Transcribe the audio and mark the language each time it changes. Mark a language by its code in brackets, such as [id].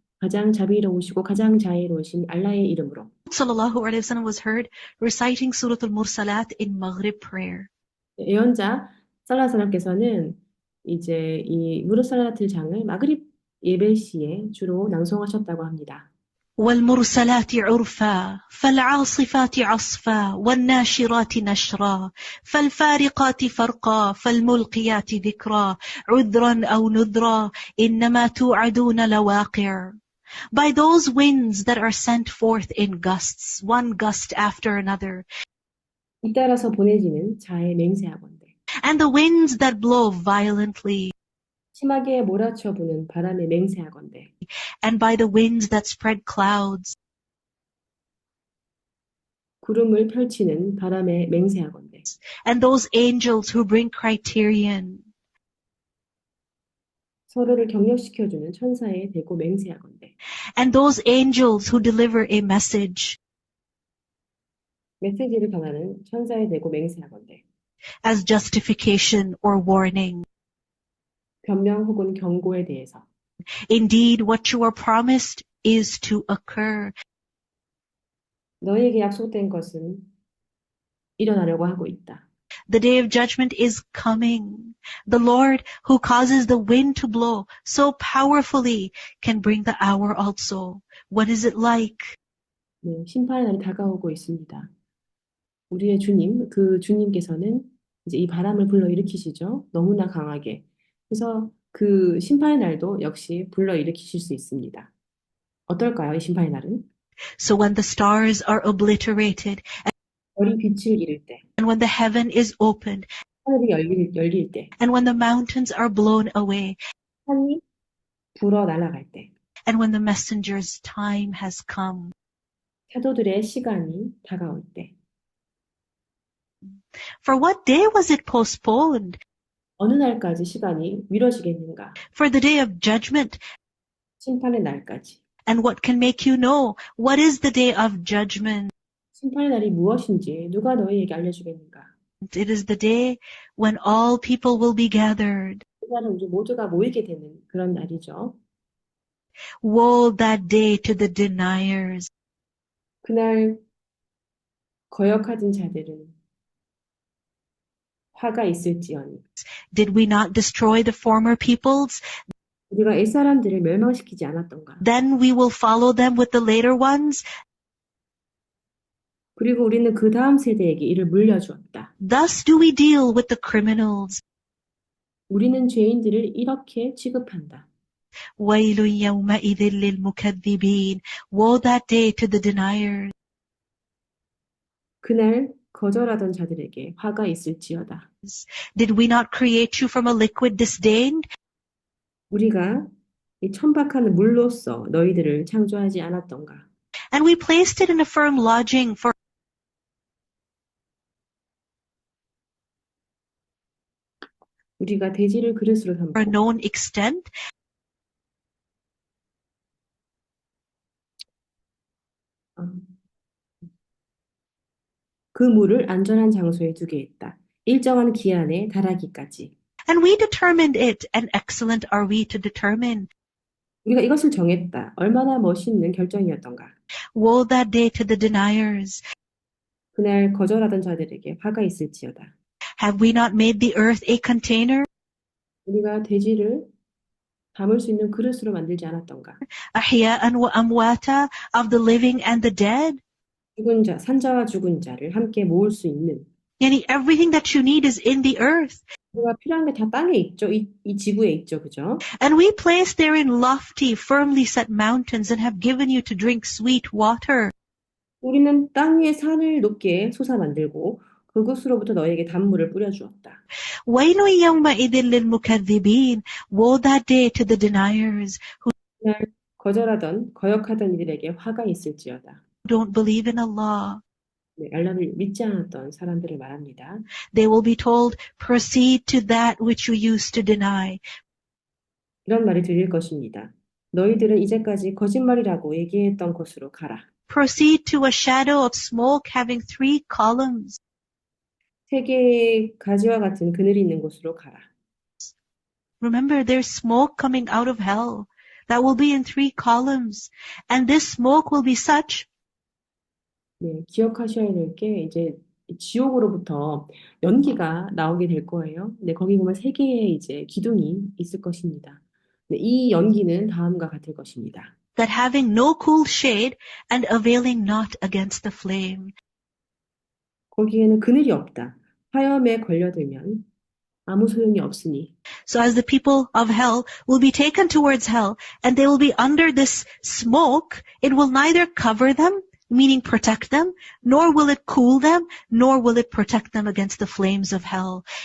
[ko] 가장 자비로우시고 가장 자애로우신 알라의 이름으로. [ar] sallallahu alaihi wasallam [en] was heard reciting Surah Al-Mursalat in Maghrib prayer. [ko] 예언자 살라살람께서는 이제 이 무르살라트 장을 마그립 예배 시에 주로 낭송하셨다고 합니다. [ar] والمرسلات عرفا فالعاصفات عصفا والناشرات نشرا فالفارقات فرقا فالملقيات ذكرا عذرا أو نذرا إنما توعدون لواقع. [en] By those winds that are sent forth in gusts, one gust after another, [ko] 잇따라서 보내지는 자의 맹세하건대. [en] and the winds that blow violently, [ko] 심하게 몰아쳐 부는 바람에 맹세하건대. [en] and by the winds that spread clouds, [ko] 구름을 펼치는 바람에 맹세하건대. [en] and those angels who bring criterion, [ko] 서로를 격려시켜주는 천사에 대고 맹세하건대. [en] and those angels who deliver a message [ko] 메시지를 전하는 천사에 대고 맹세하건대. [en] as justification or warning. [ko] 변명 혹은 경고에 대해서. [en] Indeed, what you are promised is to occur. [ko] 너희에게 약속된 것은 일어나려고 하고 있다. [en] The day of judgment is coming. The Lord who causes the wind to blow so powerfully can bring the hour also. What is it like? [ko] 네, 심판의 날이 다가오고 있습니다. 우리의 주님, 그 주님께서는 이제 이 바람을 불러일으키시죠. 너무나 강하게. 그래서 그 심판의 날도 역시 불러일으키실 수 있습니다. 어떨까요, 이 심판의 날은? [en] So when the stars are obliterated, [ko] 별이 빛을 잃을 때, [en] and when the heaven is opened, [ko] 하늘이 열릴 때, [en] and when the mountains are blown away, [ko] 산이 불어 날아갈 때, [en] and when the messenger's time has come. [ko] 사도들의 시간이 다가올 때. [en] For what day was it postponed? [ko] 어느 날까지 시간이 미뤄지겠는가? [en] For the day of judgment. [ko] 심판의 날까지. [en] And what can make you know what is the day of judgment? [ko] 심판의 날이 무엇인지 누가 너희에게 알려주겠는가? [en] It is the day when all people will be gathered. [ko] 그날은 우리 모두가 모이게 되는 그런 날이죠. [en] Woe that day to the deniers. [ko] 그날 거역하던 자들은 화가 있을지어니. [en] Did we not destroy the former peoples? [ko] 우리가 옛사람들을 멸망시키지 않았던가. [en] Then we will follow them with the later ones. [ko] 그리고 우리는 그 다음 세대에게 이를 물려주었다. [en] Thus do we deal with the criminals. [ko] 우리는 죄인들을 이렇게 취급한다. [ar] وَيْلٌ يَوْمَئِذٍ لِلْمُكَذِّبِينَ. [en] Woe that day to the deniers. [ko] 그날 거절하던 자들에게 화가 있을지어다. [en] Did we not create you from a liquid disdain? [ko] 우리가 이 천박한 물로써 너희들을 창조하지 않았던가. [en] And we placed it in a firm lodging for [ko] 우리가 대지를 그릇으로 [en] a [ko] 삼고 [en] known extent. [ko] 그 물을 안전한 장소에 두게 했다. 일정한 기한에 달하기까지. [en] And we determined it, and excellent are we to determine. [ko] 우리가 이것을 정했다. 얼마나 멋있는 결정이었던가. [en] Woe that day to the deniers. [ko] 그날 거절하던 자들에게 화가 있을지어다. [en] Have we not made the earth a container? [ko] 우리가 대지를 담을 수 있는 그릇으로 만들지 않았던가. [ar] أحياء وأمواتا [en] of the living and the dead. [ko] 죽은 자, 산자와 죽은 자를 함께 모을 수 있는. [en] Yani everything that you need is in the earth. [ko] 우리가 필요한 게 다 땅에 있죠. 이 지구에 있죠. 그죠? [en] And we place therein lofty, firmly set mountains and have given you to drink sweet water. [ko] 우리는 땅 위에 산을 높게 솟아 만들고 그곳으로부터 너에게 단물을 뿌려주었다. [ar] وَيْلٌ يَوْمَئِذٍ لِلْمُكَذِّبِينَ. [en] Woe that day to the deniers who [ko] 그날 거역하던 이들에게 화가 있을지어다. [en] don't believe in Allah. [ko] 네, 알라를 믿지 않았던 사람들을 말합니다. [en] They will be told, proceed to that which you used to deny. [ko] 이런 말이 들릴 것입니다. 너희들은 이제까지 거짓말이라고 얘기했던 곳으로 가라. [en] Proceed to a shadow of smoke having 3 columns. [ko] 세계의 가지와 같은 그늘이 있는 곳으로 가라. [en] Remember, there's smoke coming out of hell that will be in 3 columns. And this smoke will be such [ko] 네, 기억하셔야 될 게 이제 지옥으로부터 연기가 나오게 될 거예요. 네, 거기 보면 세 개의 이제 기둥이 있을 것입니다. 네, 이 연기는 다음과 같을 것입니다. [en] that having no cool shade and availing not against the flame. [ko] 거기에는 그늘이 없다. 화염에 걸려들면 아무 소용이 없으니. [en] So as the people of hell will be taken towards hell and they will be under this smoke, it will neither cover them, meaning protect them, nor will it cool them, nor will it protect them against the flames of hell.